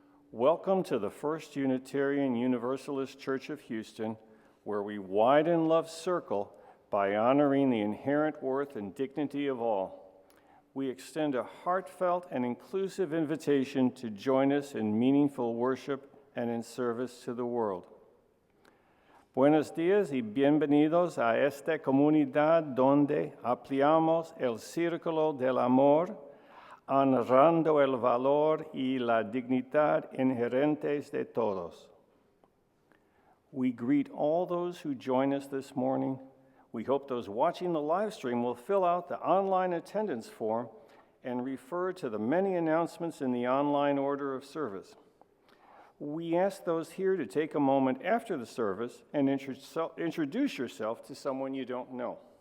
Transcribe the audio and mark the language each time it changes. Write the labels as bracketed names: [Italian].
[English] Welcome to the First Unitarian Universalist Church of Houston, where we widen love's circle by honoring the inherent worth and dignity of all. We extend a heartfelt and inclusive invitation to join us in meaningful worship and in service to the world. [Spanish] Buenos días y bienvenidos a esta comunidad donde ampliamos el círculo del amor, honrando el valor y la dignidad inherentes de todos. [English] We greet all those who join us this morning. We hope those watching the live stream will fill out the online attendance form and refer to the many announcements in the online order of service. We ask those here to take a moment after the service and introduce yourself to someone you don't know.